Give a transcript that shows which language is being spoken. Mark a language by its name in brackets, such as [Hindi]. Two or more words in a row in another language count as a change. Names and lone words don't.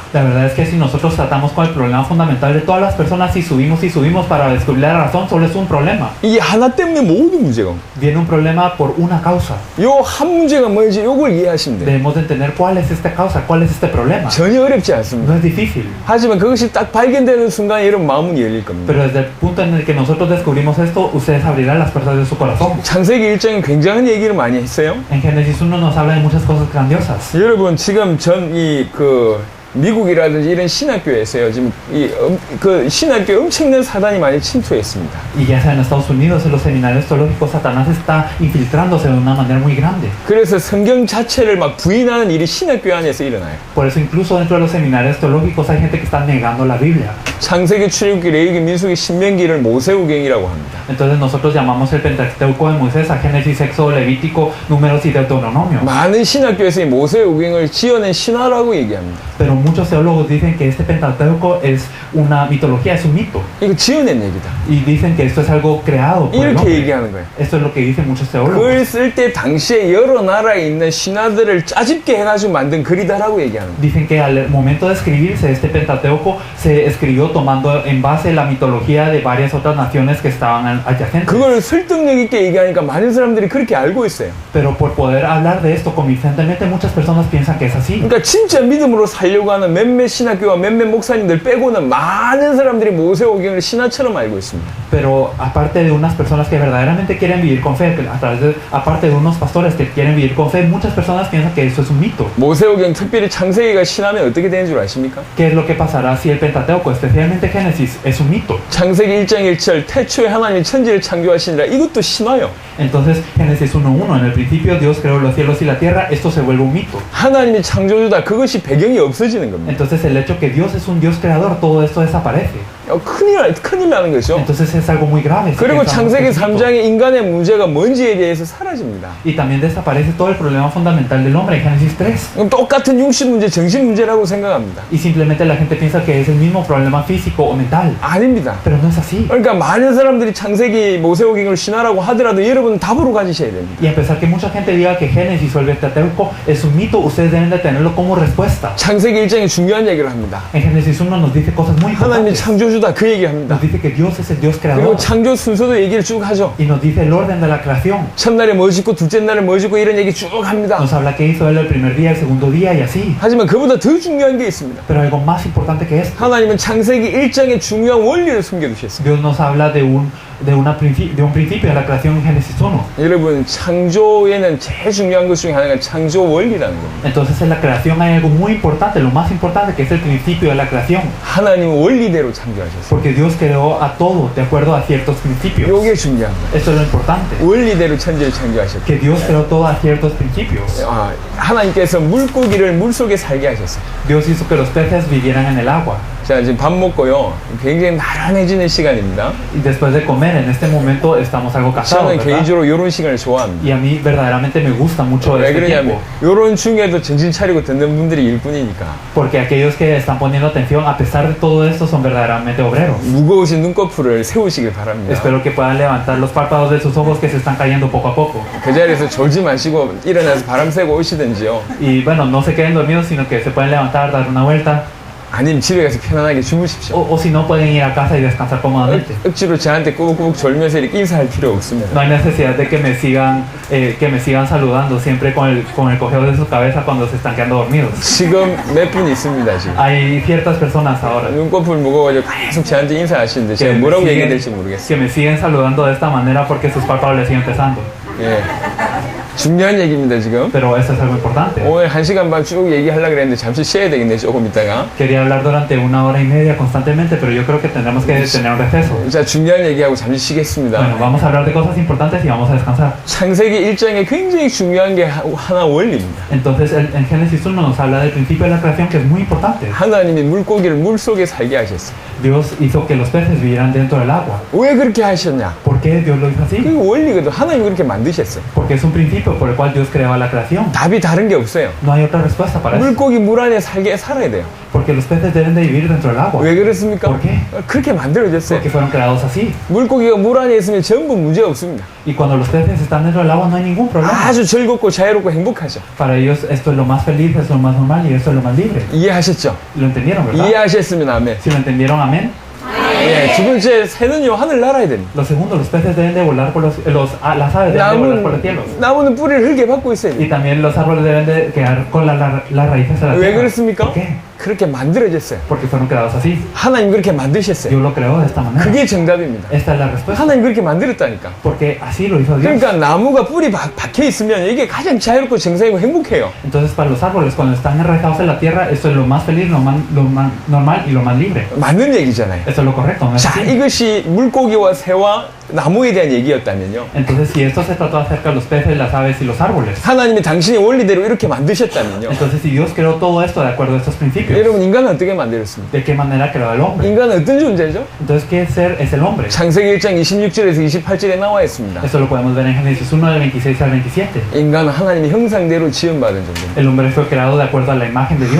[Spanish] La verdad es que si nosotros tratamos con el problema fundamental de todas las personas y subimos para descubrir la razón, solo es un problema. [Korean] 이 하나 때문에 모든 문제가 옵니다. [Spanish] Viene un problema por una causa. [Korean] 요 한 문제가 뭔지 요걸 이해하시면 돼요. [Spanish] Debemos de entender cuál es esta causa, cuál es este problema. [Korean] 전혀 어렵지 않습니다. [Spanish] No es difícil. [Korean] 하지만 그것이 딱 발견되는 순간 여러분 마음은 열릴 겁니다. [Spanish] Pero desde el punto en el que nosotros descubrimos esto, ustedes abrirán las puertas de su corazón. [Korean] 창세기 1장은 굉장한 얘기를 많이 했어요. [Spanish] En Génesis 1 nos habla de muchas cosas grandiosas. [Korean] 여러분 지금 미국이라든지 이런 신학교에서요 지금 그 신학교에 엄청난 사단이 많이 침투했습니다. [Spanish] Y ya sea en Estados Unidos, en los seminarios teológicos, Satanás está infiltrándose de una manera muy grande. [Korean] 그래서 성경 자체를 막 부인하는 일이 신학교 안에서 일어나요. [Spanish] Por eso incluso dentro de los seminarios teológicos hay gente que está negando la Biblia. [Korean] 창세기, 출애굽기, 레위기, 민수기, 신명기를 모세오경이라고 합니다. [Spanish] Entonces nosotros llamamos el Pentateuco de Moisés a Génesis, Éxodo, Levítico, Números y Deuteronomio. [Korean] 많은 신학교에서 이 모세오경을 지어낸 신화라고 얘기합니다. [Spanish] Pero muchos teólogos dicen que este Pentateuco es una mitología, es un mito. [Korean] 이거 지어낸 얘기다. [Spanish] Y dicen que esto es algo creado por el [Korean] 이렇게 [Spanish] hombre. [Korean] 얘기하는 거예요. [Spanish] Esto es lo que dicen muchos teólogos. [Korean] 글 쓸 때 당시에 여러 나라에 있는 신화들을 짜집게 해가지고 만든 글이다라고 얘기하는 거예요. [Spanish] Dicen que al momento de escribirse este Pentateuco se escribió tomando en base la mitología de varias otras naciones que estaban adyacentes. [Korean] 그걸 설득력 있게 얘기하니까 많은 사람들이 그렇게 알고 있어요. [Spanish] Pero por poder hablar de esto convincentemente, muchas personas piensan que es así. [Korean] 그러니까 진짜 믿음으로 살려고 하는 몇몇 신학교와 몇몇 목사님들 빼고는 많은 사람들이 모세오경을 신화처럼 알고 있습니다. [Spanish] Pero aparte de unas personas que verdaderamente quieren vivir con fe, aparte de unos pastores que quieren vivir con fe, muchas personas piensan que eso es un mito. [Korean] 모세오경 특별히 창세기가 신하면 어떻게 되는 줄 아십니까? [Spanish] ¿Qué es lo que pasará si el Pentateuco, especialmente Génesis, es un mito? [Korean] 창세기 1장 1절 태초에 하나님이 천지를 창조하시니라 이것도 신화요. [Spanish] Entonces, Génesis 1:1, en el principio Dios creó los cielos y la tierra, esto se vuelve un mito. [Korean] 하나님이 창조주다 그것이 배경이 없어지는 겁니다. [Spanish] Entonces, el hecho que Dios es un Dios creador, todo esto desaparece. [Korean] 큰일 나는 거죠. [Spanish] Entonces es algo muy grave. si [Korean] 그리고 [Spanish] pensamos que [Korean] 창세기 [Spanish] es mito. [Korean] 3장의 인간의 문제가 뭔지에 대해서 사라집니다. [Spanish] Y también desaparece todo el problema fundamental del hombre en Génesis 3. [Korean] 그럼 똑같은 육신 문제, 정신 문제라고 생각합니다. [Spanish] Y simplemente la gente piensa que es el mismo problema físico o mental. [Korean] 아닙니다. [Spanish] Pero no es así. [Korean] 그러니까 많은 사람들이 창세기 모세오경을 신화라고 하더라도 여러분은 답으로 가지셔야 됩니다. [Spanish] Y a pesar que mucha gente diga que Génesis o el Pentateuco es un mito, ustedes deben de tenerlo como respuesta. [Korean] 창세기 1장에 중요한 얘기를 합니다. [Spanish] En Génesis 1 nos dice cosas muy [Korean] 하나님이 [Spanish] importantes. [Korean] 창조주다 그 얘기합니다. [Spanish] Nos dice que Dios es el Dios [Korean] 그리고 [Spanish] creador. [Korean] 창조 순서도 얘기를 쭉 하죠. [Spanish] Y nos dice el orden de la creación. [Korean] 첫날에 뭐 짓고 둘째 날에 뭐 짓고 이런 얘기 쭉 합니다. [Spanish] Nos habla que hizo él el primer día, el segundo día y así. [Korean] 하지만 그보다 더 중요한 게 있습니다. [Spanish] Pero algo más importante que esto. [Korean] 하나님은 창세기 1장의 중요한 원리를 숨겨두셨습니다. [Spanish] Dios nos habla de un principio de la creación en Génesis 1. [Korean] 여러분 창조에는 제일 중요한 것 중에 하나가 창조 원리라는 겁니다. [Spanish] Entonces en la creación hay algo muy importante, lo más importante que es el principio de la creación. [Korean] 하나님은 원리대로 창조하셨어요. [Spanish] Porque Dios creó a todo de acuerdo a ciertos principios. [Korean] 이게 중요합니다. [Spanish] Eso es lo importante. [Korean] 원리대로 천지를 창조하셨고 [Spanish] Que Dios creó todo a ciertos principios. [Korean] 하나님께서 물고기를 물속에 살게 하셨어요. [Spanish] Dios hizo que los peces vivieran en el agua. [Korean] 자, 지금 밥 먹고요. 굉장히 나른해지는 시간입니다. [Spanish] Y después de comer, en este momento estamos algo cansados, [Korean] 저는 [Spanish] ¿verdad? [Korean] 개인적으로 이런 시간을 좋아합니다. [Spanish] Y a mí verdaderamente me gusta mucho [Korean] 왜 [Spanish] este [Korean] 그러냐면 [Spanish] tiempo. [Korean] 이런 중에도 정신 차리고 듣는 분들이 일뿐이니까. [Spanish] Porque aquellos que están poniendo atención, a pesar de todo esto, son verdaderamente obreros. [Korean] 무거우신 눈꺼풀을 세우시길 바랍니다. [Spanish] Espero que puedan levantar los párpados de sus ojos que se están cayendo poco a poco. [Korean] 그 자리에서 졸지 마시고 일어나서 바람 쐬고 오시든지요. [Spanish] Y bueno, no se queden dormidos, sino que se pueden levantar, dar una vuelta. [Korean] 아니면 집에 가서 편안하게 주무십시오. [Spanish] O si no, pueden ir a casa y descansar cómodamente. [Korean] 억지로 저한테 꾸벅꾸벅 졸면서 이렇게 인사할 필요 없습니다. [Spanish] No hay necesidad de que me sigan saludando siempre con el cojeo de su cabeza cuando se están quedando dormidos. [Korean] 지금 몇 분 있습니다, 지금. [Spanish] Hay ciertas personas ahora [Korean] 눈꺼풀 무거워가지고 계속 저한테 인사하시는데 제가 뭐라고 얘기해야 될지 모르겠어요. [Spanish] que me siguen saludando de esta manera porque sus párpados les siguen pesando. [Korean] 예. 중요한 얘기입니다, 지금. [Spanish] pero esto es algo importante. [Korean] 오늘 1시간 반 쭉 얘기하려고 그랬는데 잠시 쉬어야 되겠네, 조금 있다가. [Spanish] Quería hablar durante 1 hora y media constantemente, pero yo creo que tendremos que tener un receso. [Korean] 자, 중요한 얘기하고 잠시 쉬겠습니다. [Spanish] Bueno, vamos a hablar de cosas importantes y vamos a descansar. [Korean] 창세기 1장에 굉장히 중요한 게 하나 원리입니다. [Spanish] Entonces, en Génesis 1 nos habla del principio de la creación, que es muy importante. [Korean] 하나님이 물고기를 물 속에 살게 하셨어요. [Spanish] Dios hizo que los peces vivieran dentro del agua. [Korean] 왜 그렇게 하셨냐? [Spanish] ¿Por qué Dios lo hizo así? [Korean] 그 원리거든. 하나님이 그렇게 만드셨어요. [Spanish] Porque es un principio por el cual Dios creaba la creación. [Korean] 답이 다른 게 없어요. [Spanish] No hay otra respuesta para eso. [Korean] 물고기 물 안에 살아야 돼요. [Spanish] Porque los peces deben de vivir dentro del agua. [Korean] 왜 그렇습니까? [Spanish] ¿Por qué? [Korean] 그렇게 만들어졌어요. [Spanish] Porque fueron creados así. [Korean] 물고기가 물 안에 있으면 전부 문제 없습니다. [Spanish] Y cuando los peces están dentro del agua no hay ningún problema. [Korean] 아주 즐겁고 자유롭고 행복하죠. [Spanish] Para ellos esto es lo más feliz, es lo más normal y esto es lo más libre. [Korean] 이해하셨죠? [Spanish] ¿Lo entendieron, verdad? [Korean] 이해하셨으면 아멘. [Spanish] Si lo entendieron, amén. [Korean] 예, 두 번째, 새는요, 하늘 날아야 됩니다. [Spanish] Lo segundo, los peces deben de volar por las aves deben de volar por los cielos. [Korean] 나무는 뿌리를 흙에 박고 있어야 돼요. [Spanish] Y también los árboles deben de quedar con las raíces de la [Korean] 왜 [Spanish] tierra. [Korean] 그렇습니까? [Spanish] ¿Por qué? [Korean] 그렇게 만들어졌어요. [Spanish] Porque fueron creados así. [Korean] 하나님 그렇게 만드셨어요. [Spanish] Dios lo creó de esta manera. [Korean] 그게 정답입니다. [Spanish] Esta es la respuesta. [Korean] 하나님 그렇게 만들었다니까. [Spanish] Porque así lo hizo Dios. [Korean] 그러니까 나무가 뿌리 박혀 있으면 이게 가장 자유롭고 정상이고 행복해요. [Spanish] Entonces, para los árboles, cuando están enraizados en la tierra, esto es lo más feliz, lo más normal y lo más libre. [Korean] 맞는 얘기잖아요. [Spanish] Esto es lo correcto, ¿no es [Korean] 자, [Spanish] así? [Korean] 이것이 물고기와 새와 나무에 대한 얘기였다면요. [Spanish] Entonces, si esto se trató acerca de los peces, las aves y los árboles, [Korean] 하나님이 당신의 원리대로 이렇게 만드셨다면요. [Spanish] entonces si Dios creó todo esto de acuerdo a estos principios, [Korean] 여러분, 인간은 어떻게 만들었습니까? [Spanish] ¿de qué manera creó al hombre? [Korean] 인간은 어떤 존재죠? [Spanish] Entonces, ¿qué ser es el hombre? [Korean] 창세기 1장 26절에서 28절에 나와 있습니다. [Spanish] Esto lo podemos ver en Génesis 1, del 26 al 27. [Korean] 인간은 하나님의 형상대로 지음받은 존재입니다. [Spanish] El hombre fue creado de acuerdo a la imagen de Dios.